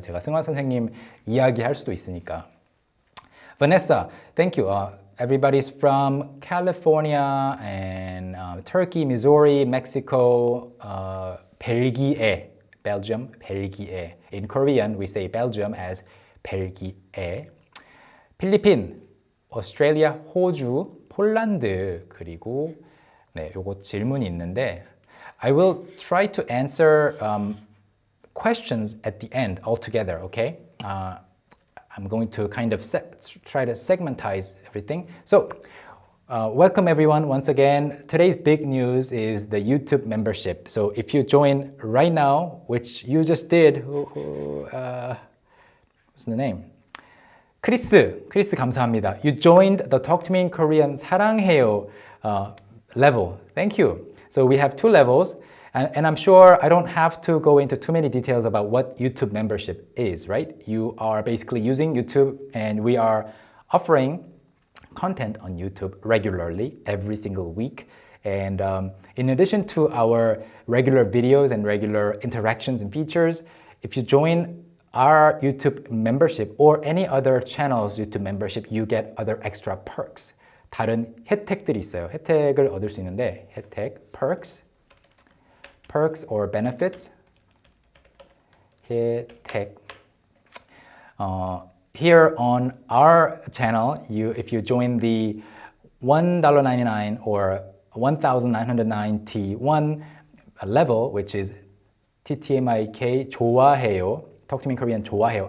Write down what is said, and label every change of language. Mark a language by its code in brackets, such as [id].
[ko] 제가 승환 선생님 이야기할 수도 있으니까. [en] Vanessa, thank you. Everybody's from California and Turkey, Missouri, Mexico, 벨기에, Belgium, 벨기에. In Korean, we say Belgium as 벨기에. [ko] 필리핀, Australia, 호주, 폴란드. 그리고 네, 요거 질문이 있는데 [en] I will try to answer questions at the end altogether, okay? I'm going to kind of try to segmentize everything. So, welcome everyone once again. Today's big news is the YouTube membership. So if you join right now, which you just did, what's the name? [ko] 크리스 감사합니다. [en] You joined the Talk to Me in Korean [ko] 사랑해요 [en] level. Thank you. So we have two levels. And I'm sure I don't have to go into too many details about what YouTube membership is, right? You are basically using YouTube and we are offering content on YouTube regularly every single week. And in addition to our regular videos and regular interactions and features, if you join our YouTube membership or any other channel's YouTube membership, you get other extra perks. [ko] 다른 혜택들이 있어요. 혜택을 얻을 수 있는데 혜택, [en] perks or benefits. [ko] 혜택. [en] Here on our channel, if you join the $1.99 or 1,991 level, which is TTMIK [ko] 좋아해요. [en] Talk to me in Korean 좋아해요.